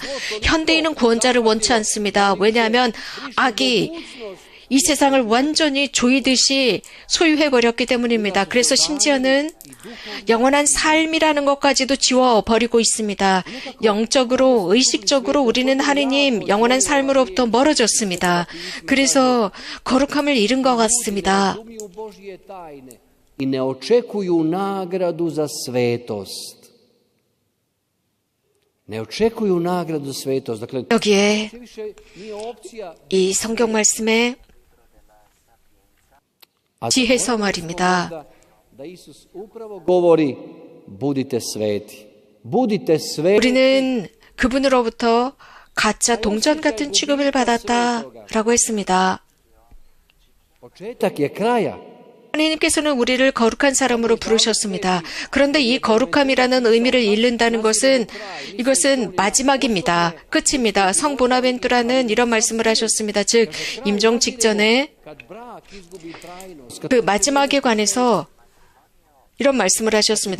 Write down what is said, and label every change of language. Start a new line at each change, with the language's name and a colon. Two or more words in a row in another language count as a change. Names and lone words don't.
Korean: 현대인은 구원자를 원치 않습니다. 왜냐하면 악이 이 세상을 완전히 조이듯이 소유해버렸기 때문입니다. 그래서 심지어는 영원한 삶이라는 것까지도 지워버리고 있습니다. 영적으로, 의식적으로 우리는 하느님 영원한 삶으로부터 멀어졌습니다. 그래서 거룩함을 잃은 것 같습니다.
Croatian: I ne očekuju nagradu za svetost. Ne očekuju nagradu za svetost. Dakle,
Korean: 여기에 이 성경 말씀에 지혜서 말입니다.
Croatian: da Isus upravo govori budite sveti. Budite sveti.
Korean: 우리는 그분으로부터 가짜 동전 같은 취급을 받았다라고 했습니다.
Croatian: Početak je kraja.
Korean: 하나님께서는 우리를 거룩한 사람으로 부르셨습니다. 그런데 이 거룩함이라는 의미를 잃는다는 것은 이것은 마지막입니다. 끝입니다. 성 보나벤투라는 이런 말씀을 하셨습니다. 즉 임종 직전에 그 마지막에 관해서 이런 말씀을 하셨습니다.